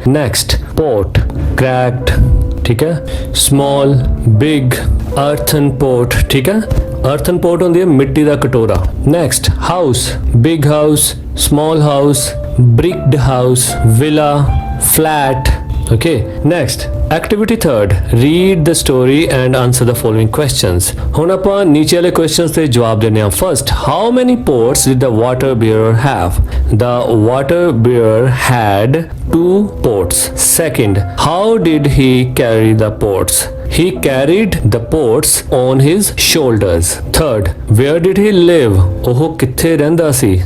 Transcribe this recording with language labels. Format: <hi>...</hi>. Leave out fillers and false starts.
<en>next pot, cracked,</en> <pa>ਠੀਕ ਹੈ।</pa> <en>small, big, earthen pot,</en> <pa>ਠੀਕ ਹੈ।</pa> <en>earthen pot</en> <pa>ਹੁੰਦੀ ਹੈ ਮਿੱਟੀ ਦਾ ਕਟੋਰਾ।</pa> <en>Next house, big house, small house, bricked house, villa, flat. Okay, next activity third, read the story and answer the following questions.</en> <pa>ਹੁਣ ਆਪਾਂ ਨੀਚੇ ਵਾਲੇ questions ਦੇ ਜਵਾਬ ਦੇਣੇ ਆ।</pa> <en>First, how many pots did the water bearer have? The water bearer had 2 pots. Second, how did he carry the pots? He carried the pots on his shoulders. Third, where did he live?</en> <pa>ਉਹ ਕਿੱਥੇ ਰਹਿੰਦਾ ਸੀ?</pa>